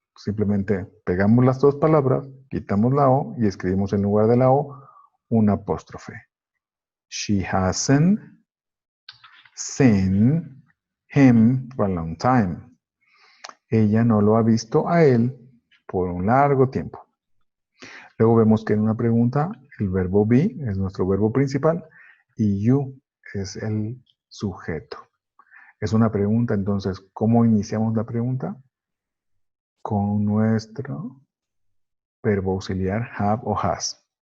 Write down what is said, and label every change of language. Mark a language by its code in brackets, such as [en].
[es] Simplemente pegamos las 2 palabras, quitamos la O y escribimos en lugar de la O una apóstrofe. [en] She hasn't seen him for a long time. [es] Ella no lo ha visto a él por un largo tiempo. Luego vemos que en una pregunta el verbo be es nuestro verbo principal y you es el sujeto. Es una pregunta, entonces, ¿cómo iniciamos la pregunta? Con nuestro verbo auxiliar have o has.